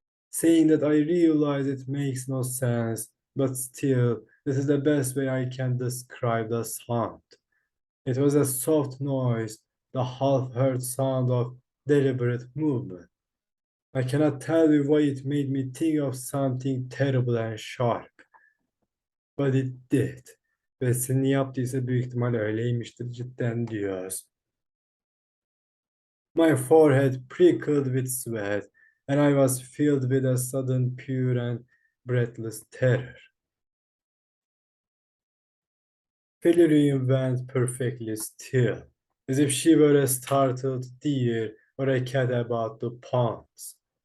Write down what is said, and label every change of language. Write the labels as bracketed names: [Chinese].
[English] Saying that, I realize it makes no sense, but still, this is the best way I can describe the sound. It was a soft noise, the half-heard sound of deliberate movement. I cannot tell you why it made me think of something terrible and sharp. But it did. [Turkish] Ve senin yaptıysa büyük ihtimal öyleymiştir cidden diyoruz. [English] My forehead prickled with sweat, and I was filled with a sudden pure and breathless terror. Felurian went perfectly still, as if she were a startled deer or a cat about to pounce.